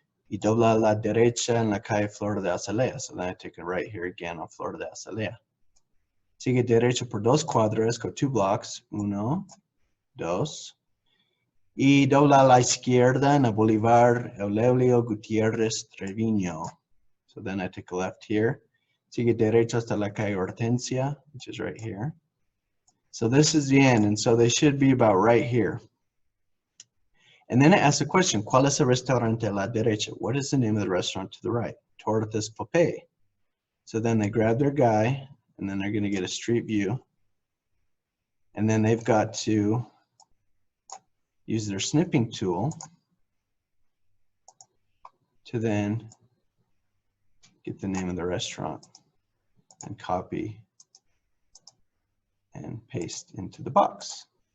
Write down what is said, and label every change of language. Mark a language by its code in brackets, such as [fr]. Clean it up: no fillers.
[es] Y dobla a la derecha en la calle Flor de Azalea. [en] So then I take a right here again on Flor de Azalea. [es] Sigue derecho por 2 cuadras, [en] go 2 blocks. [es] 1, 2. Y dobla a la izquierda en la Bolívar Eulelio Gutiérrez Treviño. [en] So then I take a left here. [es] Sigue derecho hasta la calle Hortensia, [en] which is right here. So this is the end, and so they should be about right here. And then it asks a question, [es] ¿Cuál es el restaurante a la derecha? [en] What is the name of the restaurant to the right? Tortas Popeye. So then they grab their guy, and then they're going to get a street view. And then they've got to use their snipping tool to then get the name of the restaurant and copy and paste into the box.